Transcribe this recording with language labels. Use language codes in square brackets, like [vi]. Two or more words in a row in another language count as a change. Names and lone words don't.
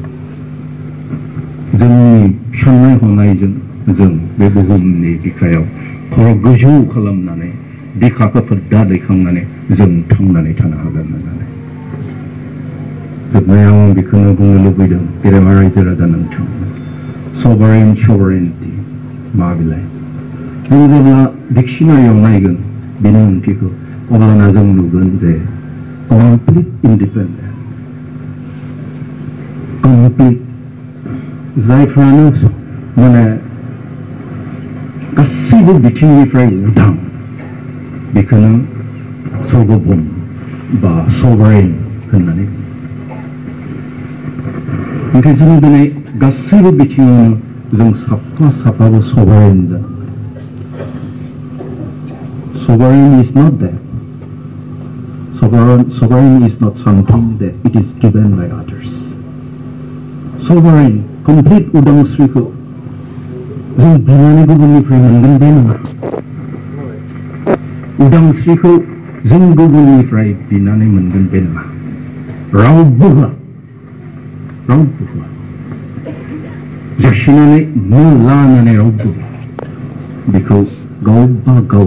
[brx] जोंनि साननाय हनायजों जों बे बुहुमनि बिखायाव खर' गोजौ खालामनानै बिखाखौ फोद्दा दैखांनानै जों थांनानै थानो हागोन होननानै जोबनायाव आं बेखौनो बुंनो लुबैदों गेदेमा रायजो राजा नोंथां sovereignty मा बिलाय जों जेब्ला डिक्शनारियाव नायगोन बेनि ओंथिखौ अब्लाना जों नुगोन जे [en] complete independence [brx] complete जायफ्रानो माने गासैबो बिथिंनिफ्राय उदां बेखौनो सार्वभौम बा sovereign होननानै ओंखाय जों दिनै गासैबो बिथिङावनो जों साफाबो sovereign जानांगोन [en] sovereign is not that sovereign is not something that it is given by others sovereign complete [brx] उदांस्रिखौ जों बिनानै गुबुननिफ्राय मोनगोन बे नङा उदांस्रिखौ जों गुबुननिफ्राय बिनानै मोनगोन बे नङा रावबो होआ जासिनानै लानानै रावबो बेखौ गावबा गाव